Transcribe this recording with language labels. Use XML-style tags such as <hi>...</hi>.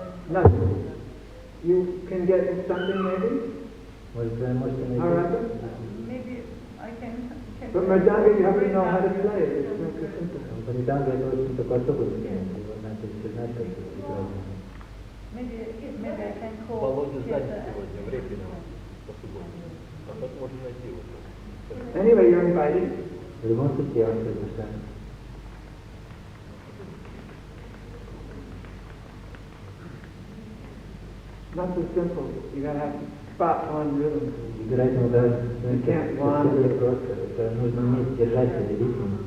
<en>None. You can get something maybe?</en> <ru>Может, вы можете найти...</ru> <en>All right. Maybe I can But Mridanga, you have to know how to play it. It's not so simple.</en> <ru>Мриданга это очень такой особый инструмент, его надо все знать, как играть.</ru> <en>maybe I can call</en> <ru>Володя занят</ru> <en>Chester.</en> <ru>сегодня в Репино по субботам. А так можно найти его.</ru> <en>Anyway, you're invited.</en> <ru>В любом случае, я вас приглашаю.</ru> <en>Not so simple. You gotta have spot on rhythm.</en> <ru>Играть надо</ru> <en>You can't wander.</en> <ru>просто. Это нужно уметь держать этот ритм.</ru>